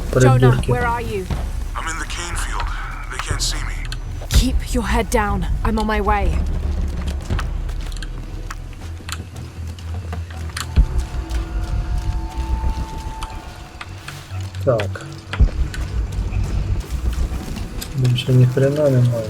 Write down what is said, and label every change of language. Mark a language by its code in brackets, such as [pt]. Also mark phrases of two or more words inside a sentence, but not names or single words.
[en] Jonah, [uk] придурки. [en] where are you? I'm in the cane field. They can't see me. Keep your head down. I'm on my way. [uk] Так. Більше ні хрена немає.